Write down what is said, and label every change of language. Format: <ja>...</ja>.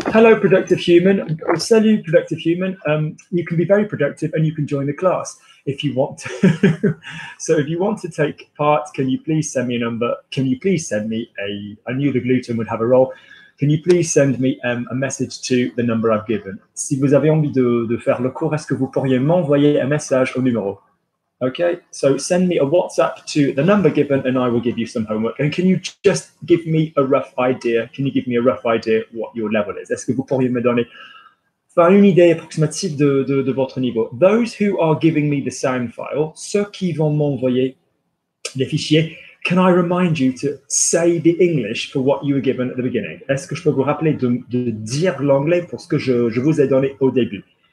<en>Hello, productive human. Salut, productive human. You can be very productive and you can join the class if you want to. So if you want to take part, can you please send me a number? Can you please send me I knew the gluten would have a role. Can you please send me a message to the number I've given?</en> <fr>Si vous avez envie de faire le cours, est-ce que vous pourriez m'envoyer un message au numéro?</fr> <en>Okay, so send me a WhatsApp to the number given and I will give you some homework. And can you just give me a rough idea? Can you give me a rough idea what your level is?</en> <fr>Est-ce que vous pourriez me donner une idée approximative de votre niveau?</fr> <en>Those who are giving me the sound file,</en> <fr>ceux qui vont m'envoyer les fichiers,</fr> <en>can I remind you to say the English for what you were given at the beginning?</en> <fr>Est-ce que je peux vous rappeler de dire l'anglais pour ce que je vous ai donné au début?</fr>